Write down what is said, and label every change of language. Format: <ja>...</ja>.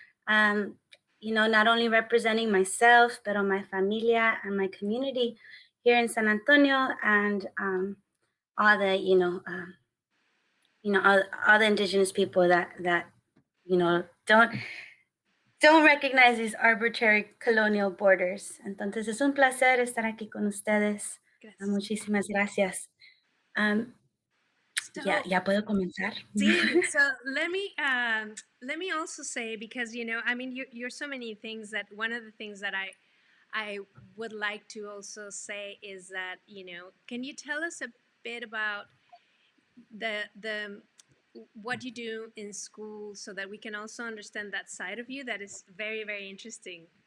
<en>Not only representing myself, but my familia and my community here in San Antonio, and all the all the indigenous people that don't recognize these arbitrary colonial borders.</en> <es>Entonces es un placer estar aquí con ustedes. Gracias. Muchísimas gracias. Ya puedo comenzar.</es> <en>Sí, so let me also say, because you're so many things, that one of the things that I would like to also say is that, can you tell us a bit about the what you do in school, so that we can also understand that side of you that is very, very interesting?</en>